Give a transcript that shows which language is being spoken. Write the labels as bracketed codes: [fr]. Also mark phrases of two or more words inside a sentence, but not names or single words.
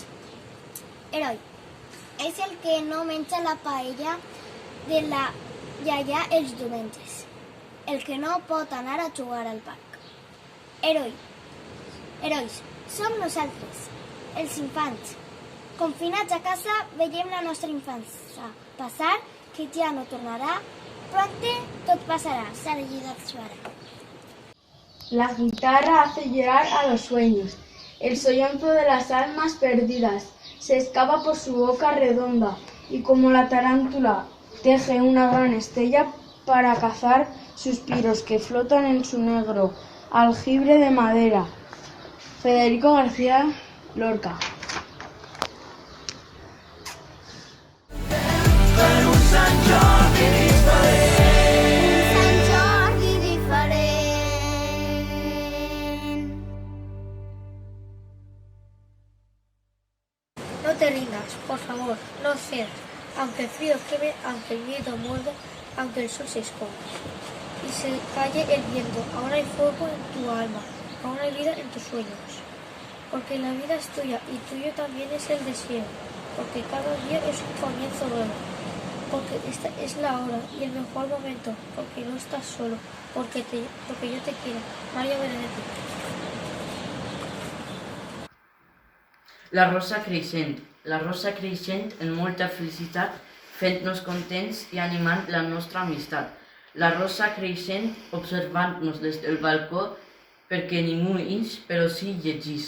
[ca] Heroi és el que no menja la paella de la iaia els diumenges, el que no pot anar a jugar al parc. Herois som nosaltres, els infants. Confinats a casa veiem la nostra infància passar, que ja no tornarà. [es] Pronte tot pasará, Sarayida Suara. La guitarra hace llorar a los sueños. El sollonzo de las almas perdidas se escapa por su boca redonda y como la tarántula teje una gran estrella para cazar suspiros que flotan en su negro aljibe de madera. Federico García Lorca. [ca] Per un Sant Jordi diferent. Un Sant Jordi diferent. [es] No te rindas, por favor, no cierres. Aunque el frío queme, aunque el miedo muerda, aunque el sol se esconda y se calle el viento, aún hay fuego en tu alma, aún hay vida en tus sueños. Porque la vida es tuya y tuyo también es el deseo, porque cada día es un comienzo nuevo, porque esta es la hora y el mejor momento, porque no estás solo, porque yo te quiero. María Benedetti. [ca] La rosa creixent en molta felicitat, fent-nos contents i animant la nostra amistat. La rosa creixent observant-nos des del balcó perquè ningú ix, però sí llegís.